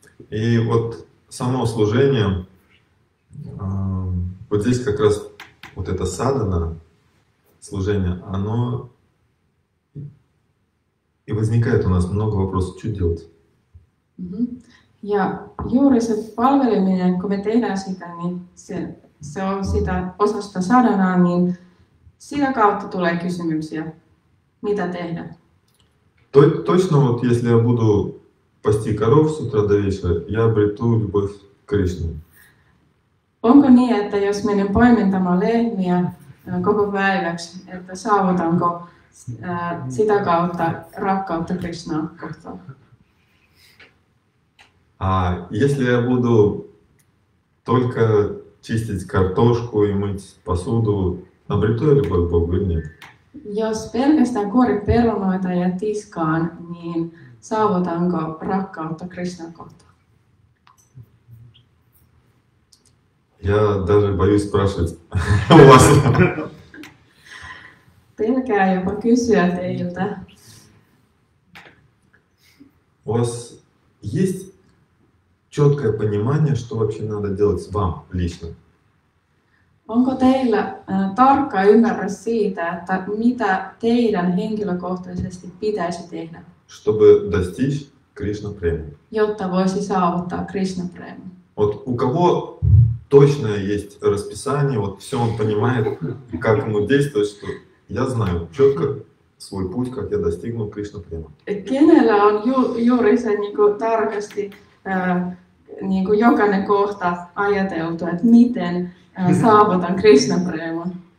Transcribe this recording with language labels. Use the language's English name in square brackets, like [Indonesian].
[Russian] И вот само служение, вот здесь как раз вот это садхана, служение, оно и возникает у нас много вопросов, что делать. [Finnish] Ja juuri se palveleminen, kun me tehdään sitä, niin se on sitä osasta sadhanaa, niin sitä kautta tulee kysymyksiä, mitä tehdä. [Russian] Точно вот если я буду пасти коров с утра до вечера, я обрету любовь к Кришне. [Finnish] Onko niin, että jos menen paimentamaan lehmiä koko päiväksi, että saavutanko sitä kautta rakkautta Krishnaa kohtaan? [Russian] А если я буду только чистить картошку и мыть посуду, обрету я любовь к Богу или нет? [Finnish] Jos pelkästään kuorit perunoita ja tiskaan, niin saavutanko rakkautta Krishnaa kohtaan? [Russian] Я даже боюсь спрашивать у вас. [Finnish] Pelkää jopa kysyä teiltä. [Russian] У вас есть четкое понимание, что вообще надо делать вам лично? [Finnish] Onko teillä tarkka ymmärrys siitä, että mitä teidän henkilökohtaisesti pitäisi tehdä, [Russian] чтобы достичь Кришна преми? [Finnish] jotta voisi saavuttaa Krishna Prema? [Russian] Вот у кого точно есть расписание, вот все он понимает, как ему действовать, что я знаю четко свой путь, как я достигну Кришна према. [Finnish] Kenellä on juuri se tarkasti jokainen kohta ajateltu, että miten saavutan Krishna Preman?